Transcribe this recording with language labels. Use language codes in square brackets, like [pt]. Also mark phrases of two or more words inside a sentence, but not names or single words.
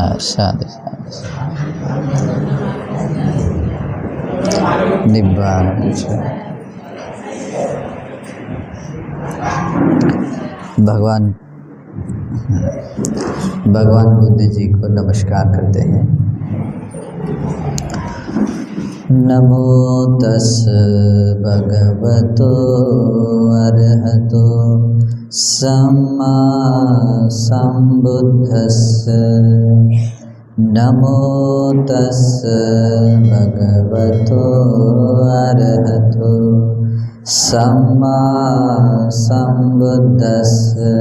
[pi] साधु निब्बान। [hi] भगवान बुद्ध जी को नमस्कार करते हैं। [pi] नमो तस् भगवतो अरहतो सम्मा संबुद्धस्स। नमो तस् भगवतो अरहतो सम्मा संबुद्धस्स।